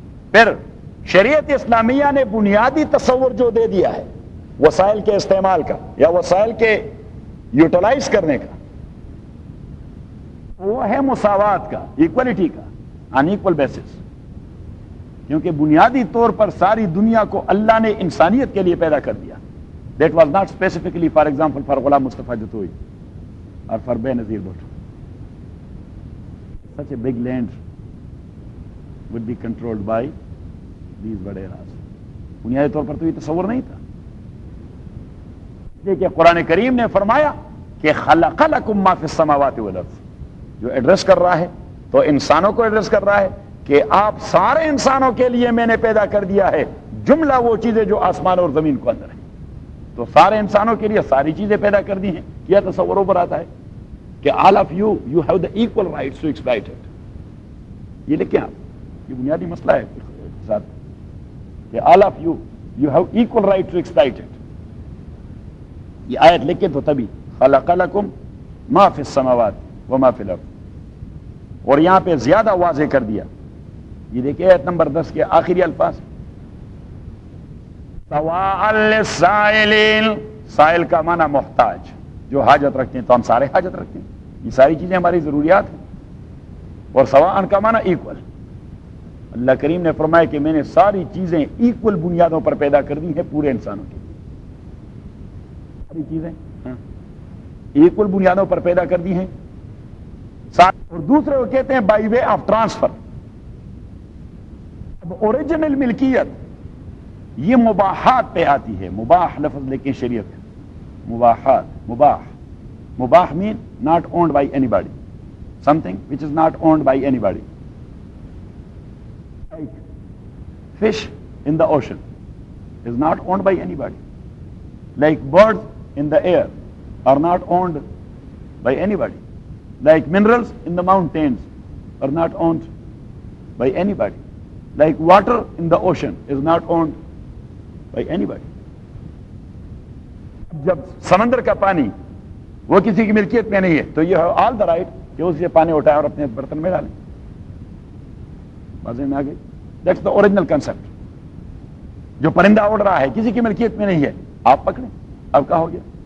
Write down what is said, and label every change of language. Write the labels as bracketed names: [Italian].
[Urdu] پھر شریعت اسلامیہ نے بنیادی تصور جو دے دیا ہے وسائل کے استعمال کا یا وسائل کے یوٹیلائز کرنے کا, وہ ہے مساوات کا, ایکولیٹی کا, آن ایکول بیسس. کیونکہ بنیادی طور پر ساری دنیا کو اللہ نے انسانیت کے لیے پیدا کر دیا. [English] That was not specifically for example for Ghulam Mustafa Jatoi اور for Benazir Bhutto. Such a big land would be controlled by these vaderas. [Urdu] بنیادی طور پر تو یہ تصور نہیں تھا. دیکھیے قرآن کریم نے فرمایا کہ [Arabic] خلق لکم ما فی السماوات والارض, [Urdu] جو ایڈریس کر رہا ہے تو انسانوں کو ایڈریس کر رہا ہے کہ آپ سارے انسانوں کے لیے میں نے پیدا کر دیا ہے جملہ وہ چیزیں جو آسمان اور زمین کو اندر ہیں. تو سارے انسانوں کے لیے ساری چیزیں پیدا کر دی ہیں. کیا تصور اوپر آتا ہے کہ [English] all of you have the equal rights to exploit it. [Urdu] یہ لکھیں آپ, یہ بنیادی مسئلہ ہے ساتھ کہ [English] all of you have equal right to exploit it. [Urdu] یہ آیت لکھیں تو تبھی [Arabic] خلق لکم ما فی السماوات وما فی الارض. [Urdu] اور یہاں پہ زیادہ واضح کر دیا. یہ دیکھیں آیت نمبر 10 کے آخری الفاظ, [Arabic] سواء للسائلین. [Urdu] سائل کا معنی محتاج, جو حاجت رکھتے ہیں. تو ہم سارے حاجت رکھتے ہیں, یہ ساری چیزیں ہماری ضروریات ہیں. اور سواء کا معنی ایکول. اللہ کریم نے فرمایا کہ میں نے ساری چیزیں ایکول بنیادوں پر پیدا کر دی ہیں پورے انسانوں کے لیے. ساری چیزیں ایکول بنیادوں پر پیدا کر دی ہیں. اور دوسرے وہ کہتے ہیں [English] By way of transfer. [Urdu] اب اوریجنل ملکیت یہ مباحات پہ آتی ہے. مباح لفظ لیکن شریعت ہے. [English] مباحات, مباح, مباح mean not owned by anybody, something which is not owned by anybody. Like fish in the ocean is not owned by anybody. Like birds in the air are not owned by anybody. Like minerals in the mountains are not owned by anybody. Like water in the ocean is not owned by anybody. [Urdu] جب سمندر کا پانی وہ کسی کی ملکیت میں نہیں ہے تو یہ [English] all the right [Urdu] کہ اسے پانی اٹھائے اور اپنے برتن میں ڈالیں. بازے میں آگے [English] That's the original concept. [Urdu] جو پرندہ اڑ رہا ہے کسی کی ملکیت میں نہیں ہے, آپ پکڑیں آپ کا ہو گیا.